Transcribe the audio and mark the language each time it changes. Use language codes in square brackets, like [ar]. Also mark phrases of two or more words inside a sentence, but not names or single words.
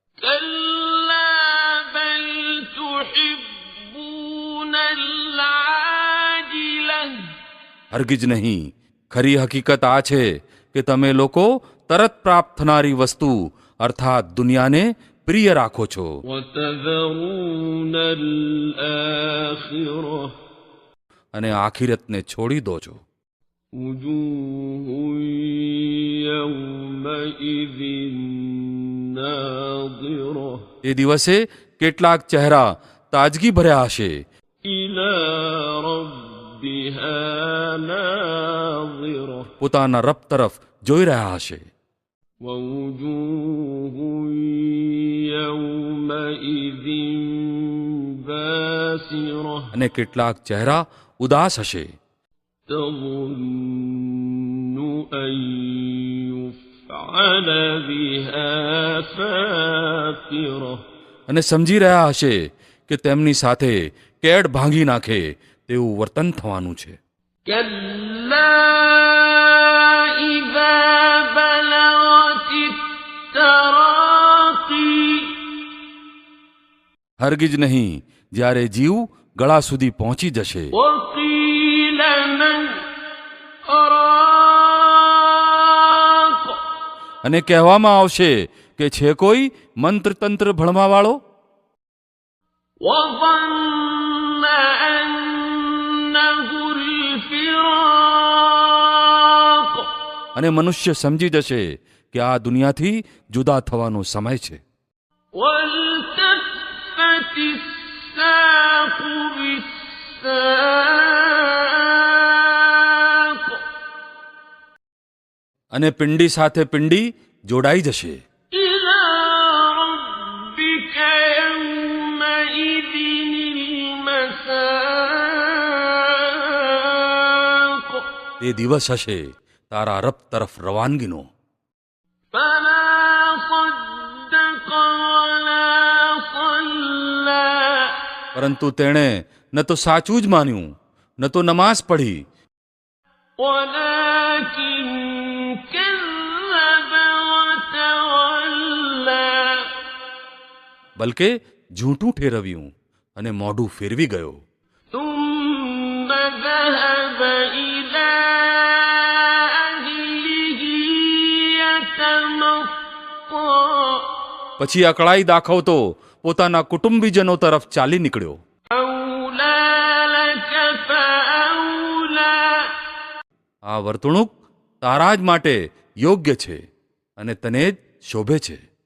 [ar] كلا بل تحبون العاجلة [gu] હરગીજ નહીં. ખરી હકીકત આ છે કે તમે લોકો તરત પ્રાપ્ત થનારી વસ્તુ અર્થાત દુનિયાને પ્રિય રાખો છો [ar] وتذرون الآخرة [gu] અને આખિરતને છોડી દો છો. [ar] وجوه يومئذ ناظرة [gu] તે દિવસે કેટલાક ચહેરા તાજગી ભર્યા હશે, [ar] إلى ربها ناظرة [gu] પોતાના રબ તરફ જોઈ રહ્યા હશે. [ar] ووجوه يومئذ باسرة [gu] અને કેટલાક ચહેરા ઉદાસ હશે, [ar] تظن أن يفعل بها فاقرة [gu] અને સમજી રહ્યા હશે કે તેમની સાથે કેડ ભાંગી નાખે તેવું વર્તન થવાનું છે. [ar] كلا إذا بلغت التراقي [gu] હરગીજ નહીં, જ્યારે જીવ ગળા સુધી પહોંચી જશે [ar] وقيل من راق [gu] અને કહેવામાં આવશે કે છે કોઈ મંત્ર તંત્ર ભણવાવાળો, [ar] وظن أنه الفراق [gu] અને મનુષ્ય સમજી જશે કે આ દુનિયાથી જુદા થવાનો સમય છે. [ar] والتفت الساق بالساق [gu] અને પિંડી સાથે પિંડી જોડાઈ જશે. [ar] إلى ربك يومئذ المساق [gu] તે દિવસ હશે તારા રબ તરફ રવાનગીનો. [ar] فلا صدق ولا صلى [gu] પરંતુ તેણે ન તો સાચું જ માન્યું, ન તો નમાઝ પઢી, [ar] ولكن كذب وتولى [gu] બલકે ઝૂઠું ઠેરવ્યું અને મોઢું ફેરવી ગયો. [ar] ثم ذهب إلى أهله يتمطى [gu] પછી અકળાઈ દાખવતો પોતાના કુટુંબીજનો તરફ ચાલી નીકળ્યો. [ar] أولى لك فأولى [gu] આ વર્તણૂક તારા જ માટે યોગ્ય છે અને તને જ શોભે છે.